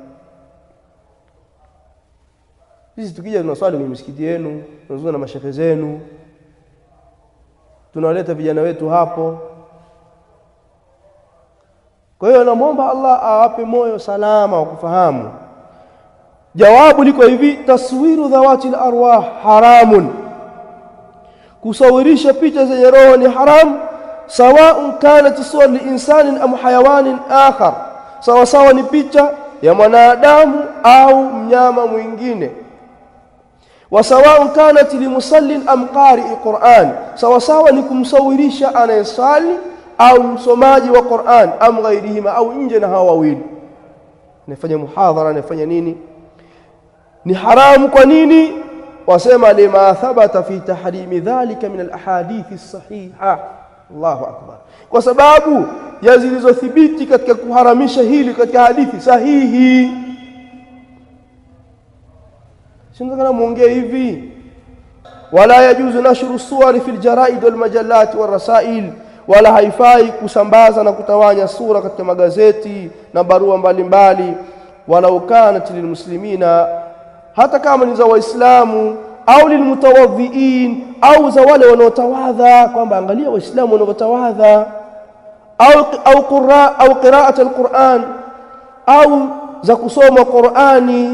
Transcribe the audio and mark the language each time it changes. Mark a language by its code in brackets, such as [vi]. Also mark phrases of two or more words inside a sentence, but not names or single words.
[sw] Sisi tukija tunaswali kwenye misikiti yenu, tunazungumza na mashehe zenu, tunawaleta vijana wetu hapo. Kwa hiyo namuomba Allah awape moyo salama wa kufahamu. Jawabu liko hivi: [ar] تصوير ذوات الأرواح حرام, [sw] kusawirisha picha zenye roho ni haram, [ar] سواء كانت صور لإنسان أم حيوان آخر, [sw] sawa sawa ni picha ya mwanadamu au mnyama mwingine. [ar] وسواء كانت لمصل أم قارئ قرآن, [sw] sawa sawa ni kumsawirisha anayesali au msomaji wa Qur'an, [ar] أم غيرهما, [sw] au nje na hawa wawili, anafanya muhadhara, anafanya nini, ni haramu. Kwa nini? [ar] Wasema لما ثبت في تحريم ذلك من الأحاديث الصحيحة. الله أكبر. [sw] Kwa sababu ya zilizothibiti katika kuharamisha hili katika hadithi sahihi. Sindana muongee hivi: [ar] ولا يجوز نشر الصور في الجرائد والمجلات وال [sw] rasail, wala haifai kusambaza na kutawanya sura katika magazeti na barua mbalimbali, [ar] ولو كانت للمسلمين, [sw] hata kama ni za Waislamu, au lilmutawadhiin, au za wale wanaotawadha, kwamba angalia Waislamu wanaotawadha, au [ar] قراءة القرآن, [sw] au za kusoma Qur'ani.